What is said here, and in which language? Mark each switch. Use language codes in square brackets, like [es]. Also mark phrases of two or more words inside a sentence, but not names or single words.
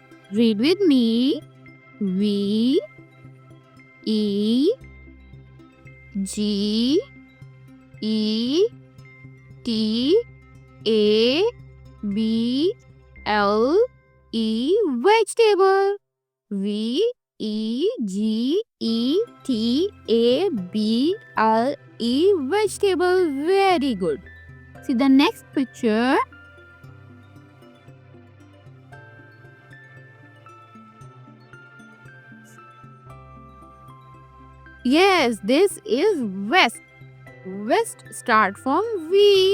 [en] Read with me. V E G E T A B L E vegetable. V E G E T A B L E vegetable. Very good. See the next picture. Yes, this is vest. Vest start from V.